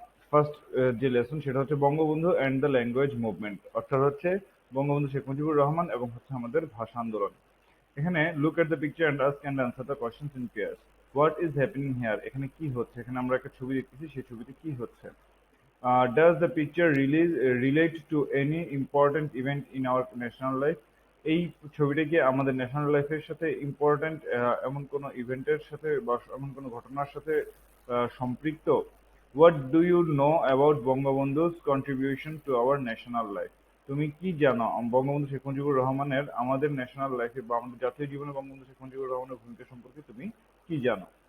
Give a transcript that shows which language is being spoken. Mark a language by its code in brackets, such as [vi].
[bn] First যে lesson সেটা হচ্ছে Bangabandhu [en] and the language movement, [bn] অর্থাৎ হচ্ছে বঙ্গবন্ধু শেখ মুজিবুর রহমান এবং হচ্ছে আমাদের ভাষা আন্দোলন। [en] এখানে look at the picture and ask and answer the questions in pairs. What is happening here? [bn] এখানে কি হচ্ছে? এখানে আমরা একটা ছবি দেখতেছি, সেই ছবিতে কি হচ্ছে? [en] Does the picture relate to any important event in our national life? [bn] এই ছবিটা কি আমাদের ন্যাশনাল লাইফের সাথে ইম্পর্ট্যান্ট এমন কোনো ইভেন্টের সাথে বা এমন কোনো ঘটনার সাথে সম্পৃক্ত? [en] What do you know about Bangabandhu's contribution to our national life? [bn] তুমি কি জানো বঙ্গবন্ধু শেখ মুজিবুর রহমানের আমাদের ন্যাশনাল লাইফে বা আমাদের জাতীয় জীবনে বঙ্গবন্ধু শেখ মুজিবুর রহমানের ভূমিকা সম্পর্কে তুমি কি জানো?